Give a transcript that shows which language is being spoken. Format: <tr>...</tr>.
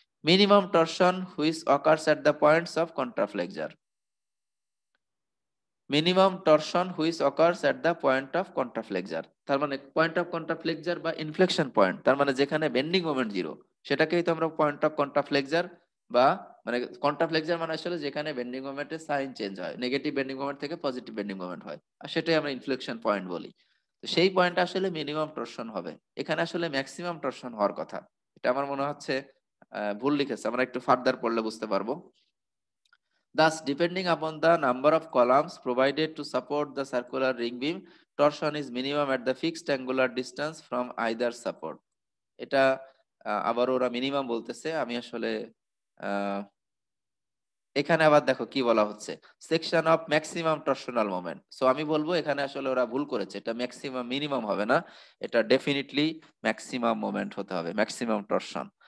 <en>minimum torsion which occurs at the points of contraflexure,</en> <bn>minimum torsion which occurs at the point of কন্ট্রাফ্লেক্সার, তার মানে point of কন্ট্রাফ্লেক্সার বা inflection point, তার মানে যেখানে bending moment zero সেটাকেই তো আমরা পয়েন্ট অফ কন্ট্রাফ্লেক্সার বা মানে কন্ট্রাফ্লেক্সার মানে আসলে যেখানে বেন্ডিং মোমেন্টের সাইন চেঞ্জ হয়, নেগেটিভ বেন্ডিং মোমেন্ট থেকে পজিটিভ বেন্ডিং মোমেন্ট হয়, আর সেটাই আমরা ইনফ্লেকশন পয়েন্ট বলি। তো সেই পয়েন্ট আসলে মিনিমাম টরশন হবে, এখানে আসলে ম্যাক্সিমাম টরশন হওয়ার কথা। এটা আমার মনে হচ্ছে ভুল লিখেছে, আমরা একটু ফার্দার পড়লে বুঝতে পারবো।</bn> <en>Thus, depending upon the number of columns provided to support the circular ring beam, torsion is minimum at the fixed angular distance from either support.</en> <bn>এটা আবার ওরা মিনিমাম বলতেছে, আমি আসলে আহ, এখানে আবার দেখো কি বলা হচ্ছে, section of maximum torsional moment. So আমি বলবো এখানে আসলে ওরা ভুল করেছে, এটা ম্যাক্সিমাম মিনিমাম হবে না, এটা ডেফিনিটলি ম্যাক্সিমাম মোমেন্ট হতে হবে, ম্যাক্সিমাম টরশন।</bn>